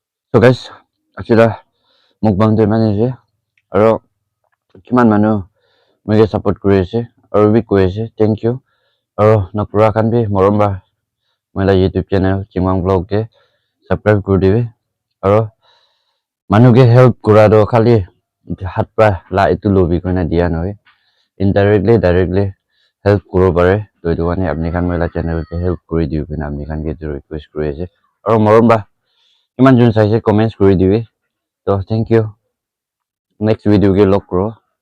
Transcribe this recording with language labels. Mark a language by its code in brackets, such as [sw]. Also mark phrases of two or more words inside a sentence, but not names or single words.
[en] So guys, [nag] achila mukbang to iman ase aro kiman manu moike support kuri ase aro bi koi ase [en] thank you [nag] aro nakura khan bi morom ba moila YouTube channel Chingwang Vlog ke subscribe kuri dibe aro manu ke help kura do khali hat pa la itu lobi koina dia noi directly help kuro pare to itu kane apni khan moila channel ke help kuri diu koina apni khan ke request kuri ase aro morom ba kiman jun saise comments kuri dibe to [en] thank you next video [nag] ke log kuro